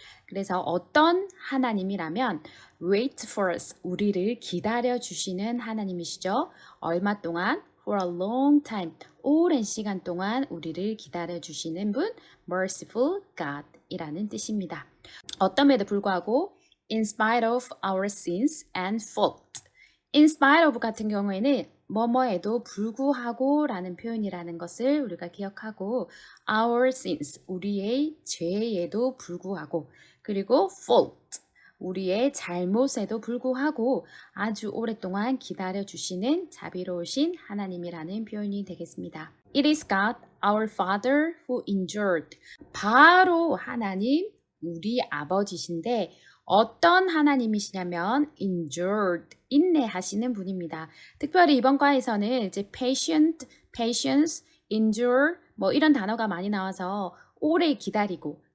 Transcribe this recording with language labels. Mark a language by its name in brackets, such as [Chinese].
[Korean] 그래서 어떤 하나님이라면 [English] wait for us, [Korean] 우리를 기다려 주시는 하나님이시죠. 얼마 동안? [English] for a long time, [Korean] 오랜 시간 동안 우리를 기다려 주시는 분, [English] merciful God [Korean] 이라는 뜻입니다. 어떤에도 불구하고 [English] in spite of our sins and fault. in spite of [Korean] 같은 경우에는 뭐뭐에도 불구하고 라는 표현이라는 것을 우리가 기억하고 [English] our sins, [Korean] 우리의 죄에도 불구하고 그리고 fault, 우리의 잘못에도 불구하고 아주 오랫동안 기다려주시는 자비로우신 하나님이라는 표현이 되겠습니다. [English] It is God, our Father, who endured. [Korean] 바로 하나님, 우리 아버지신데 어떤 하나님이시냐면 endured, 인내하시는 분입니다. 특별히 이번 과에서는 이제 patience, endure 뭐 이런 단어가 많이 나와서 오래 기다리고